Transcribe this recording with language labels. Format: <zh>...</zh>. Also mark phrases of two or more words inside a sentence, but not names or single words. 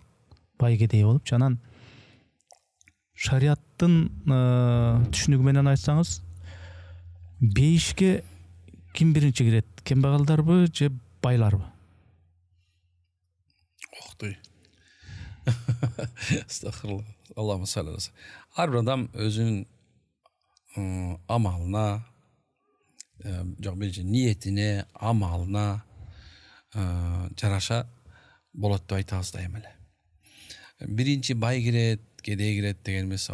<ky>Бай кедей болуп, анан шариаттын түшүнүгү менен айтсаңыз, бейишке ким биринчи кирет? Кембагалдарбы же байларбы? Октой. Астагфирулла.</ky> <ar>اللهم صل عليه.</ar> <ky>Ар бир адам өзүнүн амалына, жок биринчи ниетине, амалына жараша болот деп айтабыз да эми эле. Биринчи бай кирет, кедей кирет деген эмес.</ky>